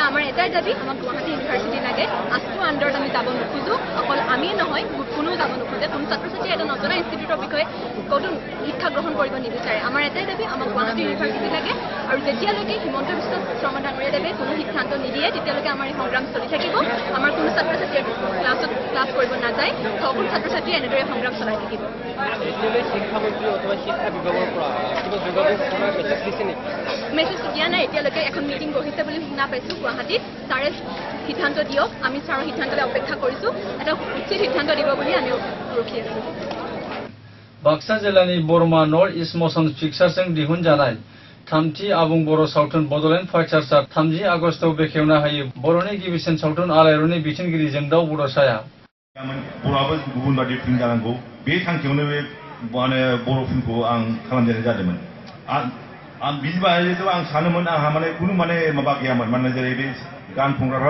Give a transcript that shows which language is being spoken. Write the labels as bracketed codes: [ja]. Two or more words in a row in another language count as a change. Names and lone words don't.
[as] আমাৰ এটাই দাবী আমাক গুৱাহাটী ইউনিভাৰ্চিটি লাগে আছটো আণ্ডাৰত আমি যাব নোখোজোঁ অকল আমিয়ে নহয় কোনেও যাব নোখোজে কোনো ছাত্ৰ ছাত্ৰীয়ে এটা নজনা ইনষ্টিটিউটৰ বিষয়ে ক'তো শিক্ষা গ্ৰহণ কৰিব নিবিচাৰে আমাৰ এটাই দাবী আমাক গুৱাহাটী ইউনিভাৰ্চিটি লাগে আৰু যেতিয়ালৈকে হিমন্ত বিশ্ব শৰ্মা ডাঙৰীয়াদেৱে কোনো সিদ্ধান্ত নিদিয়ে তেতিয়ালৈকে আমাৰ এই সংগ্ৰাম চলি থাকিব আমাৰ কোনো ছাত্ৰ ছাত্ৰীয়ে ক্লাছ কৰিব নাযায় সকলো ছাত্ৰ ছাত্ৰীয়ে এনেদৰে সংগ্ৰাম চলাই থাকিব মেছেজ দিয়া নাই এতিয়ালৈকে এখন মিটিং বহিছে বুলি শুনা পাইছোঁ গুৱাহাটীত ছাৰে সিদ্ধান্ত দিয়ক আমি ছাৰৰ সিদ্ধান্তলৈ অপেক্ষা কৰিছোঁ এটা উচিত সিদ্ধান্ত দিব বুলি আমি ৰখি আছোঁ [brx] बाक्सा जिल्लानि बरमा नर्थ इस्ट मोशन पिक्चार्सजों दिहुनजानाय थामथि आबुं बर' सावथुन बडलेण्ड फाइटार्सआ 30 आगस्तआव बेखेवना होयो बर'नि गिबिसिन सावथुन आलायारननि बिथोनगिरि जोंदाव बड'साया बर'आबो गुबुन बादि फिल्म जानांगौ बे थांखियावनो बे बर' फिल्मखौ आं खालामजेननाय जादोंमोन आं बिनि बायदिथ' आं सानोमोन आंहा माने खुनु माने माबा गैयामोन माने जेरै बे गान खनग्राफ्रा